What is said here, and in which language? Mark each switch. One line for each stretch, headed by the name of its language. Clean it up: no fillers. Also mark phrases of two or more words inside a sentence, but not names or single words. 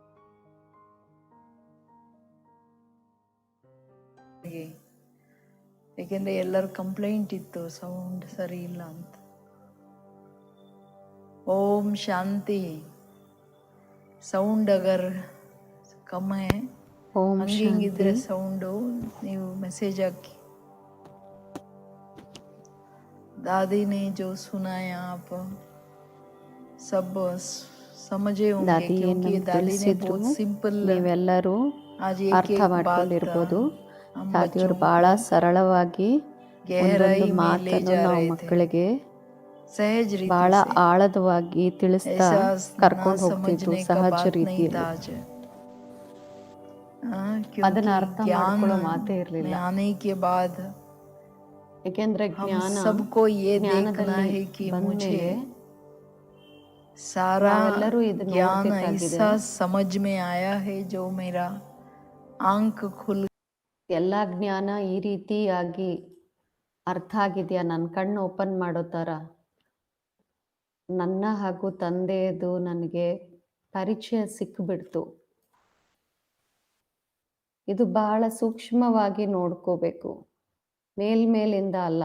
Kannada: ಏಕೆಂದರೆ ಎಲ್ಲರ ಕಂಪ್ಲೇಂಟ್ ಇತ್ತು ಸೌಂಡ್ ಸರಿ ಇಲ್ಲ ಅಂತ.
Hindi: ओम शांति। साउंड अगर कम
Kannada: ಓಂ ಹಂಗಿದ್ರೆ ಸೌಂಡು ನೀವು ಮೆಸೇಜ್ ಹಾಕಿ.
Hindi: दादी ने जो सुनाया आप सब समझे होंगे, क्योंकि दादी ने बहुत सिंपल
Kannada: ನೀವೆಲ್ಲರೂ
Hindi: आज
Kannada: ಅರ್ಥ ಮಾಡ್ಕೊಂಡಿರ್ಬೋದು. ದಾದಿಯವರು ಬಹಳ ಸರಳವಾಗಿ ಒಂದೊಂದು ಮಾತನ್ನು ನಾವು ಮಕ್ಕಳಿಗೆ
Hindi: सहज
Kannada: ಬಹಳ
Hindi: रीति से
Kannada: ಆಳದವಾಗಿ ತಿಳಿಸ್ತಾ ಕರ್ಕೊಂಡು ಹೋಗ್ತಿದ್ರು ಸಹಜ ರೀತಿಯಲ್ಲಿ. ಅದನ್ನ ಅರ್ಥ ಮಾಡ್ಕೊಳ್ಳೋ ಮಾತೇ ಇರಲಿಲ್ಲ.
Hindi: आने के बाद
Kannada: ಯಾಕೆಂದ್ರೆ ಜ್ಞಾನ
Hindi: सबको ये देखना है कि मुझे सारा ज्ञान ऐसा समझ में आया है जो मेरा आंख खुल.
Kannada: ಎಲ್ಲ ಜ್ಞಾನ ಈ ರೀತಿಯಾಗಿ ಅರ್ಥ ಆಗಿದೆಯಾ, ನನ್ನ ಕಣ್ಣು ಓಪನ್ ಮಾಡೋ ಥರ. ನನ್ನ ಹಾಗೂ ತಂದೆಯದು ನನಗೆ ಪರಿಚಯ ಸಿಕ್ಕಿಬಿಡ್ತು. ಇದು ಬಹಳ ಸೂಕ್ಷ್ಮವಾಗಿ ನೋಡ್ಕೋಬೇಕು, ಮೇಲ್ಮೇಲಿಂದ ಅಲ್ಲ.